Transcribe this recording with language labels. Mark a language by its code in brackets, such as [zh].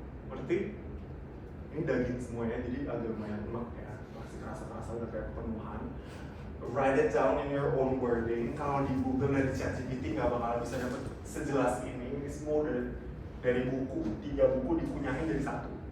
[id] Berarti ini daging semuanya, jadi agak lumayan enak ya. Masih kerasa udah kayak penuhan. [en] Write it down in your own wording. [id] Kalau di Google dan di ChatGPT nggak bakal bisa dapet sejelas ini. Ini semua dari buku, 3 buku dikunyahin dari 1.